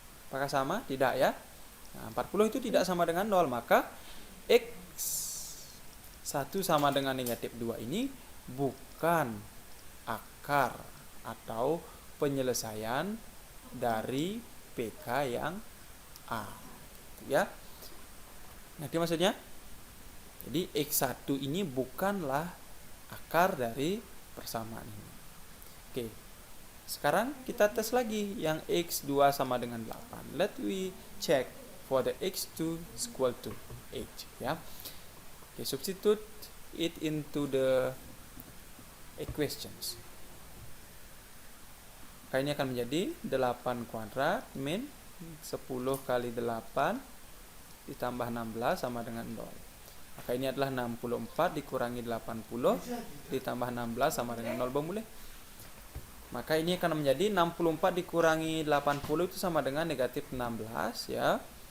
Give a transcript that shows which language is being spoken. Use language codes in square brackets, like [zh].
[id] Apakah sama? Tidak ya. Nah, 40 itu tidak sama dengan 0, maka x1 sama dengan negatif 2 ini bukan akar atau penyelesaian dari PK yang A. Ya. Ngerti maksudnya? Jadi X1 ini bukanlah akar dari persamaan ini. Oke. Sekarang kita tes lagi yang X2 sama dengan 8. [en] Let we check for the X2 is equal to 8. Ya. Oke, substitute it into the equations. [id] Maka ini akan menjadi 8 kuadrat min 10 kali 8 ditambah 16 sama dengan 0. Maka ini adalah 64 dikurangi 80 ditambah 16 sama dengan 0. Boleh? Maka ini akan menjadi 64 dikurangi 80 itu sama dengan negatif 16 ya.